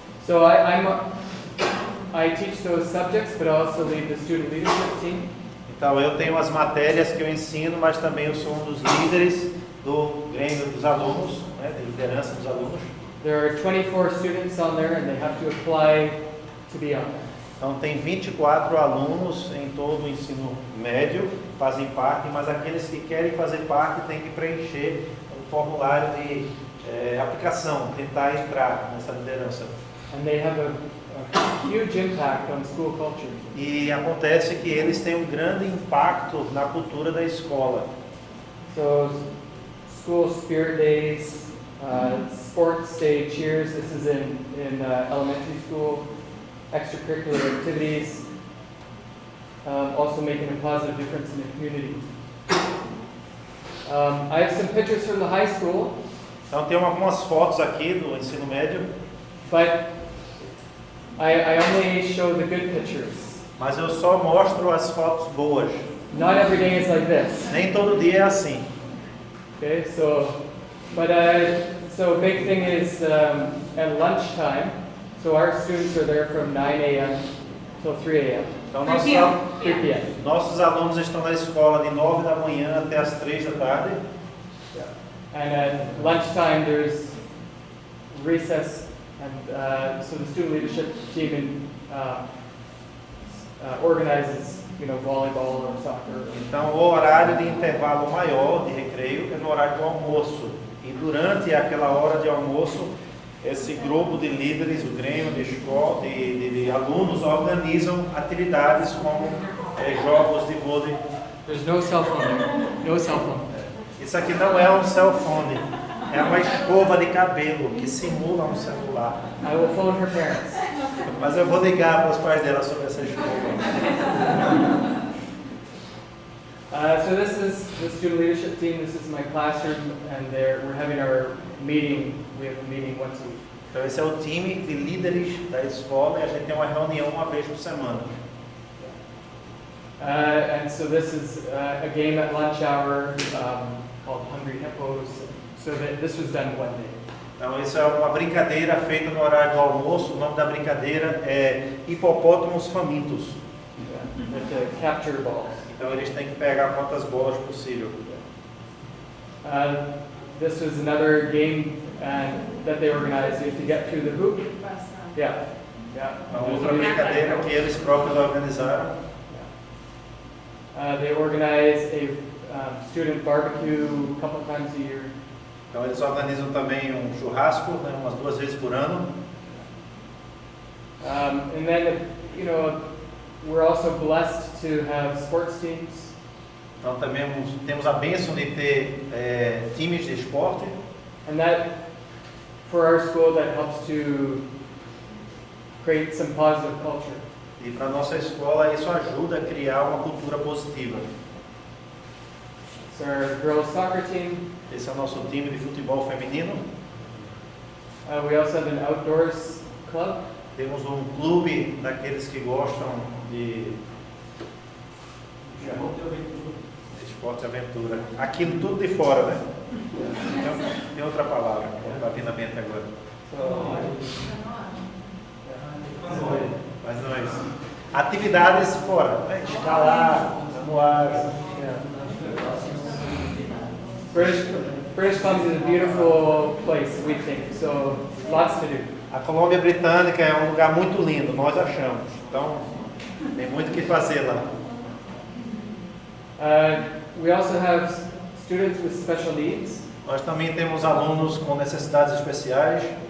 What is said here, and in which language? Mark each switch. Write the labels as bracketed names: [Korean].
[English] So I teach those subjects, but I also lead the student leadership team. [Portuguese] Então eu tenho as matérias que eu ensino, mas também eu sou um dos líderes do Grêmio dos alunos, né, de liderança dos alunos. [English] There are 24 students on there and they have to apply to be on there. [Portuguese] Então tem 24 alunos em todo o ensino médio, fazem parte, mas aqueles que querem fazer parte têm que preencher um formulário de aplicação, tentar entrar nessa liderança. [English] And they have a huge impact on school culture. [Portuguese] E acontece que eles têm um grande impacto na cultura da escola. [English] So school spirit days, sports day, cheers, this is in elementary school, extracurricular activities, also making a positive difference in the community. I have some pictures from the high school. [Portuguese] Então tem algumas fotos aqui do ensino médio. [English] But I only show the good pictures. [Portuguese] Mas eu só mostro as fotos boas. [English] Not every day is like this. [Portuguese] Nem todo dia é assim. [English] Okay, so big thing is at lunchtime. So our students are there from 9 a.m. till 3 a.m. [Portuguese] Então [English] 3 p.m. 3 p.m. [Portuguese] nossos alunos estão na escola de 9 da manhã até as 3 da tarde. [English] And at lunchtime there's recess, and so the student leadership team organizes, volleyball or soccer. [Portuguese] Então o horário de intervalo maior de recreio é no horário do almoço. E durante aquela hora de almoço, esse grupo de líderes, o Grêmio de escola, de alunos organizam atividades como jogos de vôlei. [English] There's no cell phone there. No cell phone. [Portuguese] Isso aqui não é um cell phone, é uma escova de cabelo que simula um celular. [English] I will phone her parents. [Portuguese] Mas eu vou ligar para os pais dela sobre essa escova. [English] So this is the student leadership team. This is my classroom, and we're having our meeting. We have a meeting once a week. [Portuguese] Então esse é o time de líderes da escola e a gente tem uma reunião uma vez por semana. [English] And so this is a game at lunch hour called Hungry Hippos. So this was done one day. [Portuguese] Então isso é uma brincadeira feita no horário do almoço. O nome da brincadeira é Hipopótamos Famintos. [English] With the capture balls. [Portuguese] Então eles têm que pegar quantas bolas possível. [English] This was another game that they organized. You have to get through the hoop. Yeah. [Portuguese] Uma outra brincadeira que eles próprios organizaram. [English] They organize a student barbecue a couple times a year. [Portuguese] Então eles organizam também um churrasco, umas 2 vezes por ano. [English] And then, we're also blessed to have sports teams. [Portuguese] Então também temos a bênção de ter times de esporte. [English] And that, for our school, that helps to create some positive culture. [Portuguese] E para a nossa escola isso ajuda a criar uma cultura positiva. [English] So our girls soccer team. [Portuguese] Esse é o nosso time de futebol feminino. [English] We also have an outdoors club. [Portuguese] Temos um clube daqueles que gostam de esporte e aventura. Aquilo tudo de fora, né? Tem outra palavra que está vindo à mente agora. Mas não é isso. Atividades fora, né? Escalar, voar. [English] British Columbia is a beautiful place, we think. So lots to do. [Portuguese] A Colômbia Britânica é um lugar muito lindo, nós achamos. Então, tem muito o que fazer lá. [English] We also have students with special needs. [Portuguese] Nós também temos alunos com necessidades especiais.